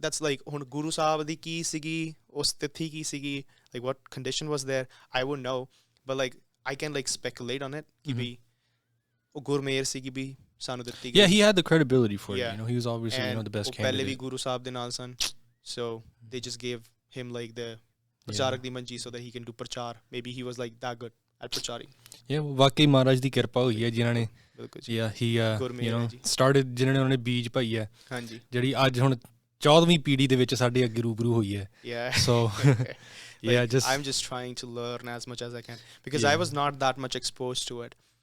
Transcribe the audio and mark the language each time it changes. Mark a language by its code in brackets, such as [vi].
[en] That's like [pa] ਹੁਣ ਗੁਰੂ ਸਾਹਿਬ ਦੀ ਕੀ ਸੀਗੀ, [en] ਉਸ ਤਿਥੀ ਕੀ ਸੀਗੀ, like what condition was there, I wouldn't know, but like I can like speculate on it [pa] ਕਿ ਵੀ ਉਹ ਗੁਰਮੇਰ ਸੀਗੀ ਵੀ ਸਾਨੂੰ ਦਿੱਤੀ ਗਈ [en] Yeah, he had the credibility for it. Yeah. You know, he was obviously the best [pa] ਉਹ ਪਹਿਲੇ ਵੀ [en] candidate. [pa] Guru Sahib ਦੇ ਨਾਲ ਸਨ, [en] so they just gave him like the [pa] ਪ੍ਰਚਾਰਕ ਦੀ ਮੰਜੀ [en] so that he can do [pa] ਪ੍ਰਚਾਰ. [en] Maybe he was like that good at ਪ੍ਰਚਾਰੀ. [pa] Yeah, ਵਾਕਈ ਮਹਾਰਾਜ ਦੀ ਕਿਰਪਾ ਹੋਈ ਹੈ ਜਿਨ੍ਹਾਂ ਨੇ ਬਿਲਕੁਲ yeah he started ਜਿਨ੍ਹਾਂ ਨੇ ਉਹਨਾਂ ਨੇ ਬੀਜ ਪਾਈ ਹੈ ਹਾਂਜੀ ਜਿਹੜੀ ਅੱਜ ਹੁਣ 14ਵੀਂ ਪੀੜ੍ਹੀ ਦੇ ਵਿੱਚ ਸਾਡੇ ਅੱਗੇ ਰੂਬਰੂ ਹੋਈ ਹੈ. [en] Yeah. So yeah, I'm just trying to learn as much as I can because I was not that much exposed to it.